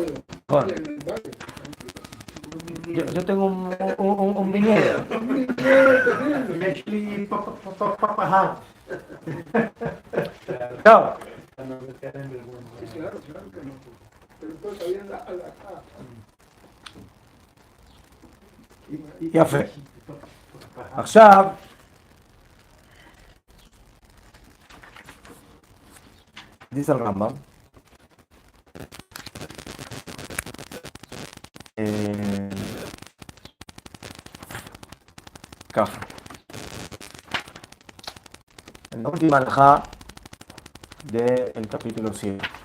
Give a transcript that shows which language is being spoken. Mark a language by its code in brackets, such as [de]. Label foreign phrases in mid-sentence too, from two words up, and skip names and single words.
[es] Mejor. En el valle. Yo tengo un viñedo. Un viñedo terrible. No. Sí, claro que no. Pero pues había la halajá. [he] יפה. עכשיו, [es] dice el Rambam, ככה, en la última alajá del capítulo 7.